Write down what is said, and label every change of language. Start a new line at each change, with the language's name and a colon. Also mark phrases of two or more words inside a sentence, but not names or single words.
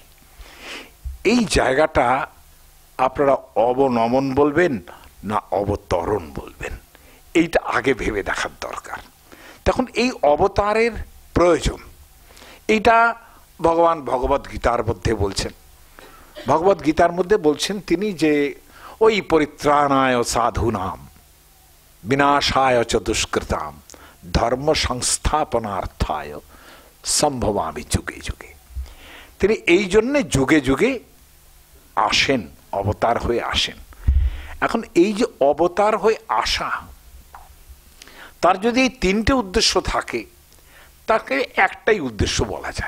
Bangla: এই জায়গাটা আপনারা অবনমন বলবেন না অবতরণ বলবেন, এইটা আগে ভেবে দেখার দরকার। তখন এই অবতারের প্রয়োজন, এইটা ভগবান ভগবদ গীতার মধ্যে বলছেন। ভগবদ গীতার মধ্যে বলছেন তিনি যে ওই
Sanskrit: পরিত্রাণায় সাধুনাম বিনাশায় চ দুষ্কৃতাম ধর্ম সংস্থাপনার্থায় সম্ভবামি যুগে যুগে।
Bangla: তিনি এই জন্যে যুগে যুগে আসেন, অবতার হয়ে আসেন। এখন এই যে অবতার হয়ে আসা, তার যদি এই তিনটে উদ্দেশ্য থাকে, তাকে একটাই উদ্দেশ্য বলা যায়।